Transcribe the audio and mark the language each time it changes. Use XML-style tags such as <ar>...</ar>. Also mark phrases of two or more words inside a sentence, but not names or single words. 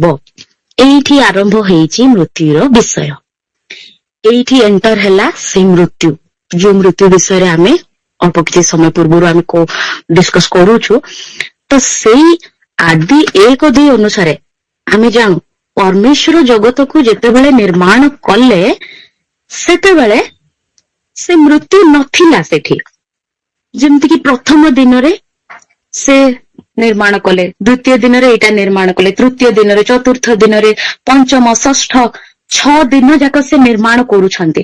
<or>ଏଇଠି ଆରମ୍ଭ ହେଇଛି ମୃତ୍ୟୁର ବିଷୟ। ଏଇଠି ଏଣ୍ଟର ହେଲା ସେ ମୃତ୍ୟୁ, ଯୋଉ ମୃତ୍ୟୁ ବିଷୟରେ ଆମେ ଅଳ୍ପ କିଛି ସମୟ ପୂର୍ବରୁ ଆମେ ଡିସ୍କସ କରୁଛୁ। ତ ସେଇ ଆଦି 1:2 ଅନୁସାରେ ଆମେ ଜାଣୁ ପରମେଶ୍ୱର ଜଗତକୁ ଯେତେବେଳେ ନିର୍ମାଣ କଲେ ସେତେବେଳେ ସେ ମୃତ୍ୟୁ ନଥିଲା ସେଠି। ଯେମିତି କି ପ୍ରଥମ ଦିନରେ ସେ ନିର୍ମାଣ କଲେ, ଦ୍ୱିତୀୟ ଦିନରେ ଏଟା ନିର୍ମାଣ କଲେ, ତୃତୀୟ ଦିନରେ, ଚତୁର୍ଥ ଦିନରେ, ପଞ୍ଚମ, ଷଷ୍ଠ 6 ଦିନ ଯାକ ସେ ନିର୍ମାଣ କରୁଛନ୍ତି।</or>